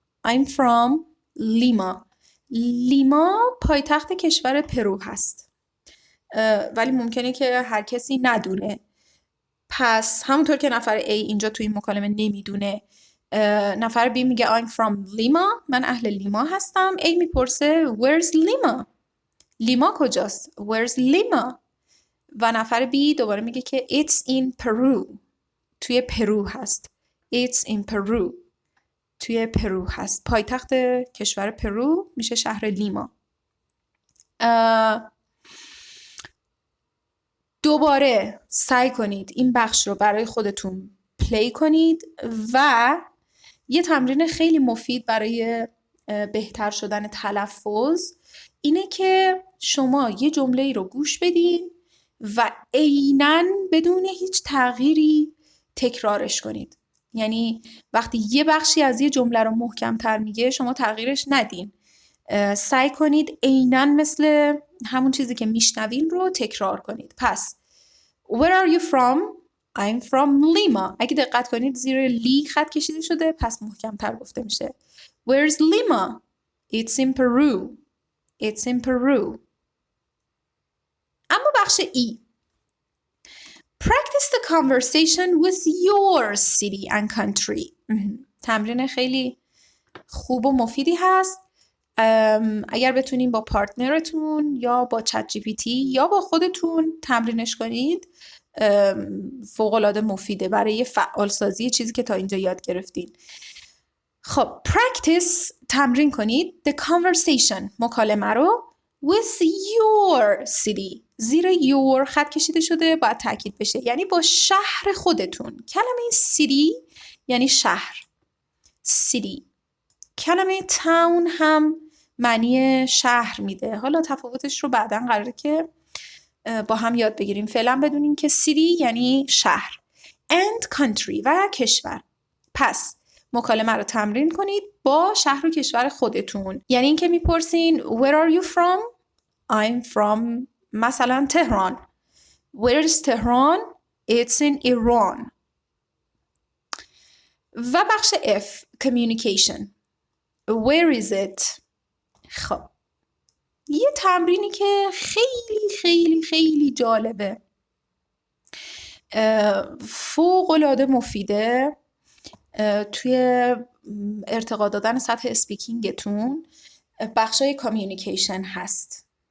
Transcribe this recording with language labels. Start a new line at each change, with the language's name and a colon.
English: I'm from Lima.
Persian: لیما پایتخت کشور پرو هست. ولی ممکنه که هر کسی ندونه. پس همونطور که نفر A اینجا توی این مکالمه نمیدونه، نفر B میگه
English: I'm from Lima.
Persian: من اهل لیما هستم. A میپرسه
English: Where's Lima؟
Persian: لیما کجاست؟
English: Where's Lima؟
Persian: و نفر B دوباره میگه که
English: It's in Peru.
Persian: توی پرو هست.
English: It's in Peru.
Persian: توی پرو هست. پایتخت کشور پرو میشه شهر لیما. دوباره سعی کنید این بخش رو برای خودتون پلی کنید و یه تمرین خیلی مفید برای بهتر شدن تلفظ اینه که شما یه جمله رو گوش بدین و عیناً بدون هیچ تغییری تکرارش کنید. یعنی وقتی یه بخشی از یه جمله رو محکم‌تر میگه شما تغییرش ندین. سعی کنید عیناً مثل همون چیزی که میشنوین رو تکرار کنید.
English: پس Where are you from? I'm from Lima.
Persian: اگه دقت کنید زیر لی خط کشیده شده، پس محکم‌تر گفته میشه.
English: Where's Lima? It's in Peru. It's in Peru.
Persian: اما بخش E.
English: Practice the conversation with your city and country.
Persian: تمرین خیلی خوب و مفیدی هست. اگر بتونین با پارتنرتون یا با چت جی پی تی یا با خودتون تمرینش کنید فوق‌العاده مفیده برای فعال سازی چیزی که تا اینجا یاد گرفتین. خب
English: practice
Persian: تمرین کنید
English: the conversation
Persian: مکالمه رو
English: with your city.
Persian: زیر your خط کشیده شده باید تاکید بشه، یعنی با شهر خودتون. کلمه city یعنی شهر.
English: city.
Persian: کلمه town هم معنی شهر میده. حالا تفاوتش رو بعداً قراره که با هم یاد بگیریم. فعلا بدونین که city یعنی شهر
English: and country
Persian: و کشور. پس مکالمه رو تمرین کنید با شهر و کشور خودتون. یعنی اینکه میپرسین
English: Where are you from? I'm from
Persian: مثلا
English: تهران. Where is Tehran? It's in Iran.
Persian: و بخش F communication.
English: Where is it?
Persian: خب یه تمرینی که خیلی خیلی خیلی جالبه، فوق‌العاده مفیده توی ارتقا دادن سطح اسپیکینگتون، بخشای کامیونیکیشن هست.